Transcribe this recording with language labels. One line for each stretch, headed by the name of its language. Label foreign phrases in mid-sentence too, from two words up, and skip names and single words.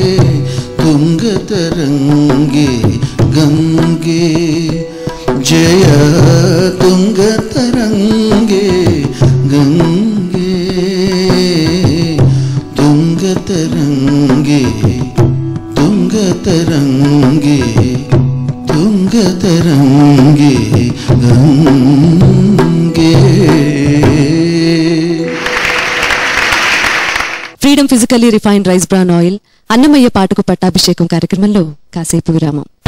Sanskrit: तुंगतरंगे गंगे जय तुंगतरंगे गंगे तुंगतरंगे तुंगतरंगे तुंगतरंगे गंगे
English: Freedom physically refined rice bran oil
Telugu: అన్నమయ్య పాటకు పట్టాభిషేకం కార్యక్రమంలో కాసేపు విరామం.